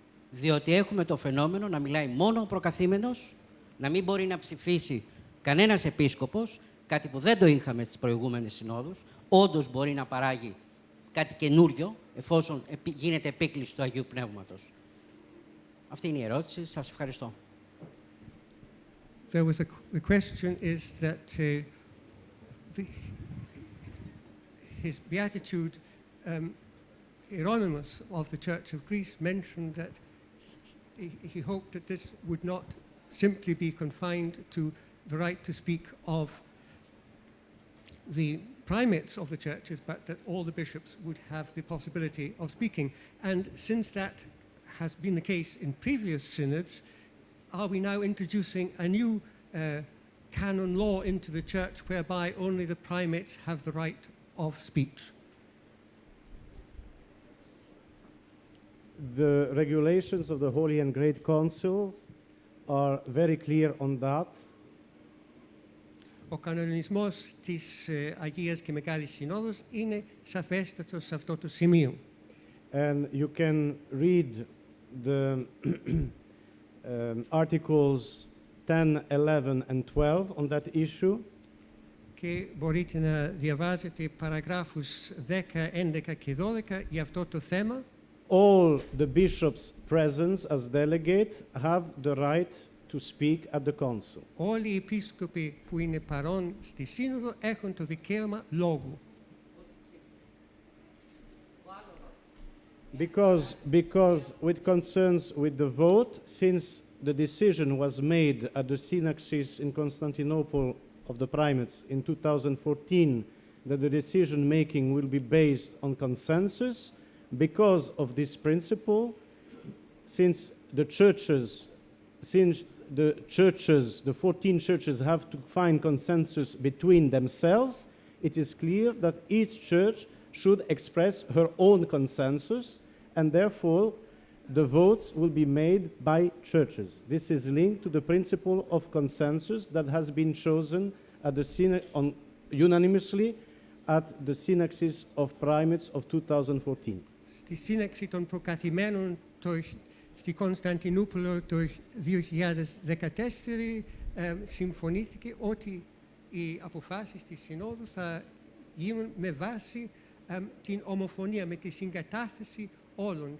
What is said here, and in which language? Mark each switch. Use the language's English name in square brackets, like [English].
[Greek] Διότι έχουμε το φαινόμενο να μιλάει μόνο ο προκαθήμενος, να μην μπορεί να ψηφίσει κανένας επίσκοπος, κάτι που δεν το είχαμε στις προηγούμενες συνόδους. Όντως μπορεί να παράγει κάτι καινούριο, εφόσον γίνεται επίκληση του Αγίου Πνεύματος. Αυτή είναι η ερώτηση. Σας ευχαριστώ. [English] The question is that His Beatitude Hieronymus of the Church of Greece mentioned that he hoped that this would not simply be confined to the right to speak of the primates of the churches, but that all the bishops would have the possibility of speaking. And since that has been the case in previous synods, are we now introducing a new canon law into the church whereby only the primates have the right of speech? The regulations of the Holy and Great Council are very clear on that. [Greek] Ο κανονισμός της Αγίας και Μεγάλης Συνόδους είναι σαφέστατος σε αυτό το σημείο. [English] And you can read the articles 10, 11 and 12 on that issue. [Greek] Και μπορείτε να διαβάζετε παραγράφους 10, 11 και 12 για αυτό το θέμα. [English] All the bishops present as delegate have the right to speak at the council. [Greek] Όλοι οι επίσκοποι που είναι παρόν στη Σύνοδο έχουν το δικαίωμα λόγου. [English] Because with concerns with the vote, since the decision was made at the synaxes in Constantinople of the primates in 2014 that the decision making will be based on consensus, because of this principle, since the 14 churches have to find consensus between themselves, it is clear that each church should express her own consensus, and therefore the votes will be made by churches. This is linked to the principle of consensus that has been chosen at the unanimously at the Synaxis of Primates of 2014. [Greek] Στη σύναξη των προκαθημένων στη Κωνσταντινούπολο το 2014 συμφωνήθηκε ότι οι αποφάσεις της Συνόδου θα γίνουν με βάση την ομοφωνία, με τη συγκατάθεση όλων.